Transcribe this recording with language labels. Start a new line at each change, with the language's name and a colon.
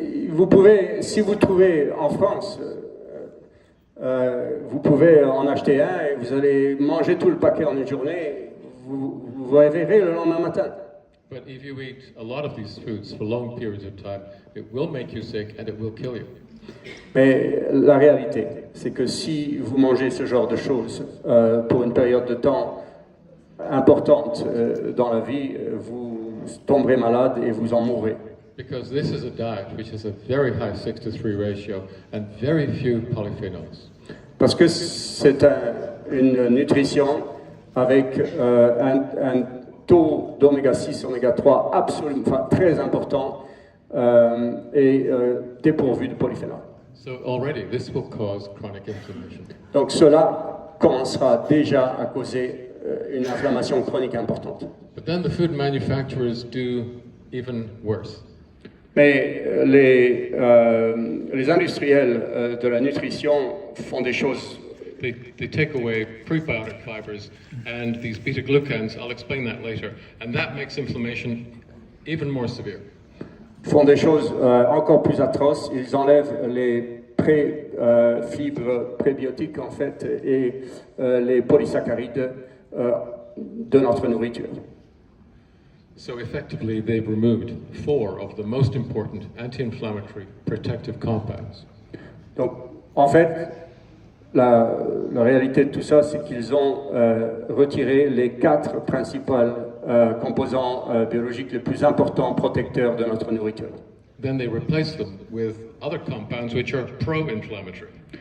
French: Vous pouvez, si vous trouvez en France, vous pouvez en acheter un et vous allez manger tout le paquet en une journée, vous réveillerez le lendemain matin.
English: But if you eat a lot of these foods for long periods of time, it will make you sick and it will kill you.
French: Mais la réalité, c'est que si vous mangez ce genre de choses pour une période de temps importante dans la vie, vous tomberez malade et vous en mourrez.
English: Because this is a diet which has a very high 6-to-3 ratio and very few polyphenols.
French: Parce que c'est une nutrition avec un taux d'oméga 6, oméga 3 absolument, très important et dépourvu de polyphénol.
English: So already this will cause chronic inflammation.
French: Donc cela commencera déjà à causer une inflammation chronique importante.
English: But then the food manufacturers do even worse.
French: Mais les industriels de la nutrition font des choses.
English: They take away prebiotic fibers and these beta-glucans, I'll explain that later, and that makes inflammation even more severe.
French: Font des choses encore plus atroces. Ils enlèvent les fibres prébiotiques en fait et les polysaccharides de notre nourriture.
English: So effectively, they've removed 4 of the most important anti-inflammatory protective compounds.
French: Donc, en fait, la réalité de tout ça, c'est qu'ils ont retiré les 4 principaux composants biologiques les plus importants protecteurs de notre nourriture.
English: Then they replaced them with other compounds which are pro-inflammatory.